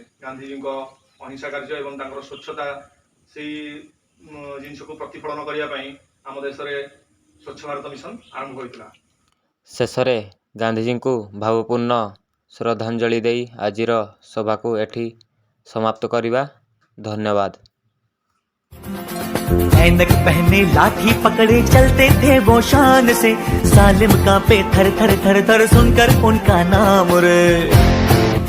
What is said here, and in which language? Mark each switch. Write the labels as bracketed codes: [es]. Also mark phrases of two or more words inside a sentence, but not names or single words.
[or] ଗାନ୍ଧୀଜୀଙ୍କ ଅହିଂସା କାର୍ଯ୍ୟ ଏବଂ ତାଙ୍କର ସ୍ୱଚ୍ଛତା ସେଇ ଜିନିଷକୁ ପ୍ରତିଫଳନ କରିବା ପାଇଁ ଆମ ଦେଶରେ ସ୍ୱଚ୍ଛ ଭାରତ ମିଶନ ଆରମ୍ଭ ହୋଇଥିଲା। ଶେଷରେ ଗାନ୍ଧୀଜୀଙ୍କୁ ଭାବପୂର୍ଣ୍ଣ ଶ୍ରଦ୍ଧାଞ୍ଜଳି ଦେଇ ଆଜିର ସଭାକୁ ଏଠି ସମାପ୍ତ କରିବା। ଧନ୍ୟବାଦ। [hi] ऐनक पहने लाठी पकड़े चलते थे वो शान से, जालिम कांपे थर थर थर थर सुनकर उनका नाम रे।